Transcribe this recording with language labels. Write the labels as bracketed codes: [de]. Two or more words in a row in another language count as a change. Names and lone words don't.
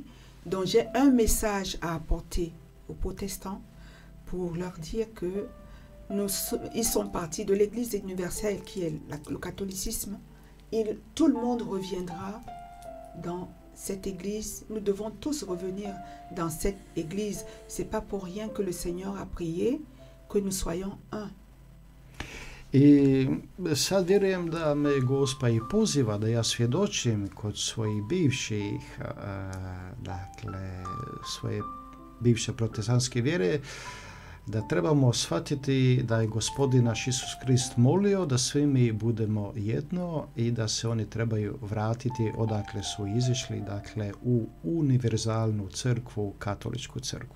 [fr] Donc j'ai un message à apporter aux protestants pour leur dire que ils sont partis de l'Église universelle qui est le catholicisme. Tout le monde reviendra dans cette Église. Nous devons tous revenir dans cette Église. C'est pas pour rien que le Seigneur a prié que nous soyons un. [hr] I sad vjerujem da me Gospa i poziva da ja svjedočim kod svojih bivših, dakle, svoje bivše protestantske vjere, da trebamo shvatiti da je Gospodin naš Isus Krist molio da svi mi budemo jedno i da se oni trebaju vratiti odakle su izišli, dakle, u univerzalnu crkvu, katoličku crkvu.